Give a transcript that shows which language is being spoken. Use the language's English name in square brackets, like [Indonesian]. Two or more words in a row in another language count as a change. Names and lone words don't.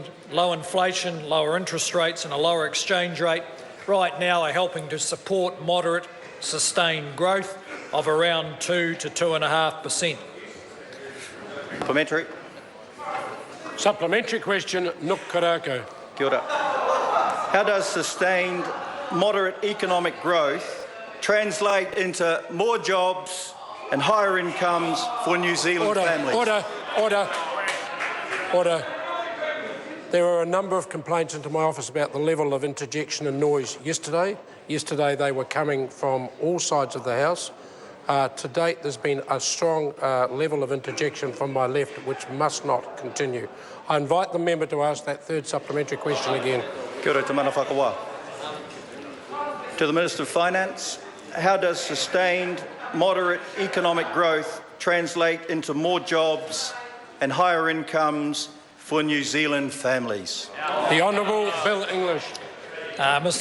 [English] Low inflation, lower interest rates and a lower exchange rate right now are helping to support moderate, sustained growth of around 2 to 2.5%. Supplementary. Supplementary question, Nuk Korako. [Māori] Kia ora. [English] How does sustained moderate economic growth translate into more jobs and higher incomes for New Zealand families? Order. There were a number of complaints into my office about the level of interjection and noise yesterday. Yesterday they were coming from all sides of the House. To date there's been a strong level of interjection from my left, which must not continue. I invite the member to ask that third supplementary question again. [Māori] Kia ora te mana whakawā. [English] To the Minister of Finance, how does sustained moderate economic growth translate into more jobs and higher incomes for New Zealand families? The Honourable Bill English. Mr.